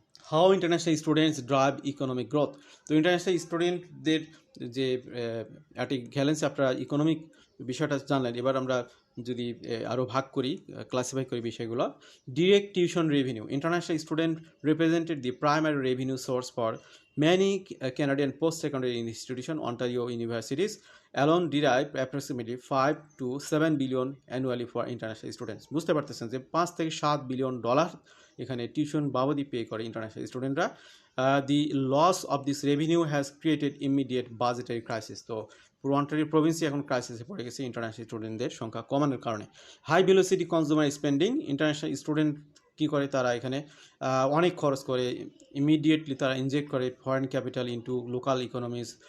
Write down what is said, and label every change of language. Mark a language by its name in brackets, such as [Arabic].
[English] How international students drive economic growth. [Bangla] তো international স্টুডেন্টদের যে একটি গ্যালেন্সে আপনারা ইকোনমিক বিষয়টা জানলেন। এবার আমরা যদি আরও ভাগ করি, ক্লাসিফাই করি বিষয়গুলো। Direct tuition revenue, [English] International student represented the primary revenue source for many Canadian post-secondary institution, Ontario universities alone derive approximately 5 to 7 billion annually for international students. [Bangla] বুঝতে পারতেছেন যে 5 থেকে 7 বিলিয়ন ডলার এখানে টিউশন বাবদি পে করে international স্টুডেন্টরা। [English] The loss of this revenue has created immediate budgetary crisis. [Bangla] তো পুরো Ontario প্রভিন্সই এখন ক্রাইসিসে পড়ে গেছে ইন্টারন্যাশনাল স্টুডেন্টদের সংখ্যা কমানোর কারণে। [English] high velocity consumer spending, [Bangla] international student কী করে, তারা এখানে অনেক খরচ করে, ইমিডিয়েটলি তারা ইনজেক্ট করে [English] Foreign capital into local economies.